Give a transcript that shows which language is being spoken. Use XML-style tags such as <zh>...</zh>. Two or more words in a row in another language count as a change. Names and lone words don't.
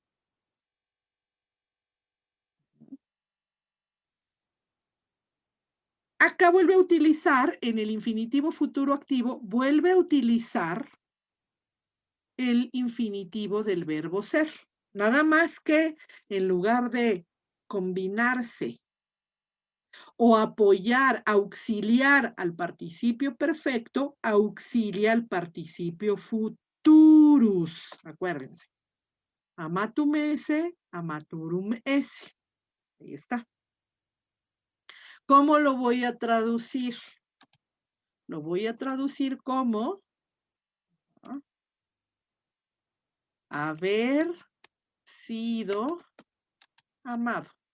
<es>Acá vuelve a utilizar, en el infinitivo futuro activo, vuelve a utilizar el infinitivo del verbo ser. Nada más que en lugar de combinarse o apoyar, auxiliar al participio perfecto, auxilia al participio futurus. Acuérdense.</es> <la>Amatum esse, amaturum esse.</la> <es>Ahí está. ¿Cómo lo voy a traducir? Lo voy a traducir como haber sido amado.</es>